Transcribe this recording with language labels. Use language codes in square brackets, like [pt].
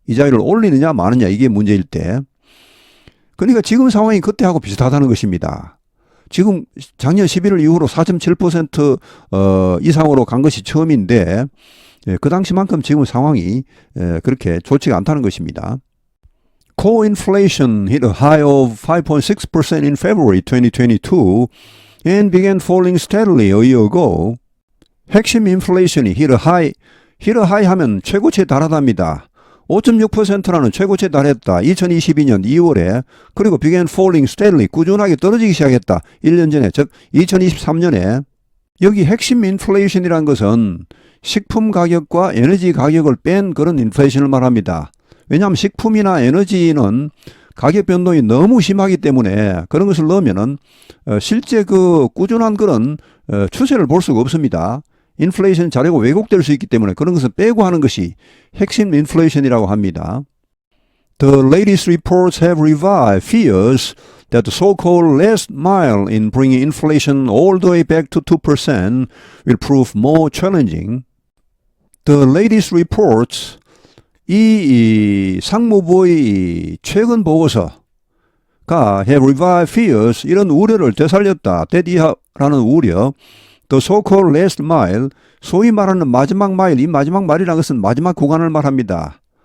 [ko] 이자율을 올리느냐 마느냐 이게 문제일 때. 그러니까 지금 상황이 그때하고 비슷하다는 것입니다. 지금 작년 11월 이후로 4.7% 이상으로 간 것이 처음인데 그 당시만큼 지금 상황이 그렇게 좋지가 않다는 것입니다. [en] Core inflation hit a high of 5.6% in February 2022 and began falling steadily a year ago. [ko] 핵심 인플레이션이 [en] hit a high [ko] 하면 최고치에 달하답니다. 5.6%라는 최고치에 달했다. 2022년 2월에 그리고 [en] began falling steadily [ko] 꾸준하게 떨어지기 시작했다. 1년 전에 즉 2023년에 여기 핵심 인플레이션이라는 것은 식품 가격과 에너지 가격을 뺀 그런 인플레이션을 말합니다. 왜냐하면 식품이나 에너지는 가격 변동이 너무 심하기 때문에 그런 것을 넣으면은 실제 그 꾸준한 그런 추세를 볼 수가 없습니다. 인플레이션 자료가 왜곡될 수 있기 때문에 그런 것을 빼고 하는 것이 핵심 인플레이션이라고 합니다. [en] The latest reports have revived fears that the so-called last mile in bringing inflation all the way back to 2% will prove more challenging. The latest reports [ko] 이 상무부의 최근 보고서가 [en] have revived fears [ko] 이런 우려를 되살렸다. 되디하라는 우려. [en] The so-called last mile, [ko] 소위 말하는 마지막 마일, 이 마지막 마일이라는 것은 마지막 구간을 말합니다.